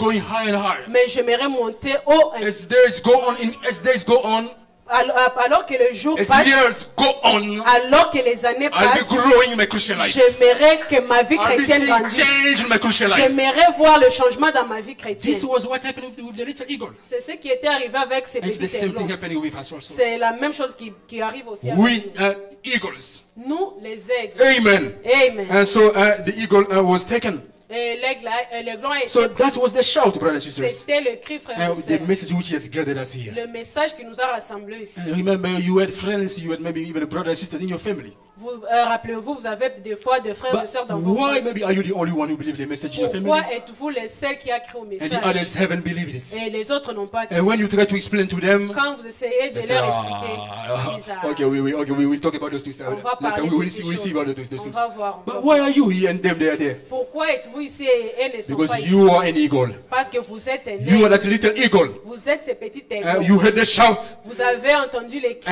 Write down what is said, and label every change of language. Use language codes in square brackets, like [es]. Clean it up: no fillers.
[en] going higher and higher. [fr] mais j'aimerais monter haut. [en] As days go on, [fr] Alors que le jour [en] as [fr] passe, [en] years go on, [fr] alors que les années [en] I'll be [fr] passent, [en] growing in my Christian life. [fr] j'aimerais que ma vie [en] I'll be [fr] chrétienne [en] seeing [fr] grandisse. [en] change in my Christian life. [fr] J'aimerais voir le changement dans ma vie chrétienne. [en] This was what happened with the little eagle. [fr] C'est ce qui était arrivé avec ces [en] And it's the [fr] petits [en] same thing [fr] aiglons. [en] happening with us also. [fr] C'est la même chose qui arrive aussi avec [en] We [fr] nous. [en] are eagles. [fr] Nous, les aigles. [en] Amen. [fr] Amen. [en] And so the eagle was taken. [fr] Et l'aiglon a été [en] So [fr] pris. [en] that was the shout, brothers and sisters. [fr] C'était le cri, frère et [en] And [fr] sœur. [en] the message which has gathered us here. [fr] Le message qui nous a rassemblés ici. [en] And remember, you had friends, you had maybe even brothers and sisters in your family. [fr] Vous rappelez-vous, vous avez des fois des frères et [en] But [fr] sœurs dans vos [en] why [fr] familles. [en] maybe are you the only one who believed the message in your [fr] Pourquoi [en] family? [fr] êtes-vous les seuls qui a cru au [en] And the [fr] message [en] others haven't believed it. [fr] et les autres n'ont pas cru? [en] And when you try to explain to them, [fr] Quand vous essayez de [en] they say, [fr] leur expliquer, ils disent, [en] okay, we will talk about those things [fr] on va [en] later. [fr] parler [en] We [fr] de [en] will [fr] ces [en] see, we'll see [fr] choses. [en] about those [fr] On [en] things. [fr] va voir. [en] But why are you here and them they are there? [fr] Pourquoi êtes-vous ici et elles ne sont [en] Because [fr] pas ici? [en] you are an eagle. [fr] Parce que vous êtes un [en] You are [fr] aigle. [en] that little eagle. [fr] Vous êtes ces petits aiglons. [en] You heard the shout. [fr] Vous avez entendu les cris.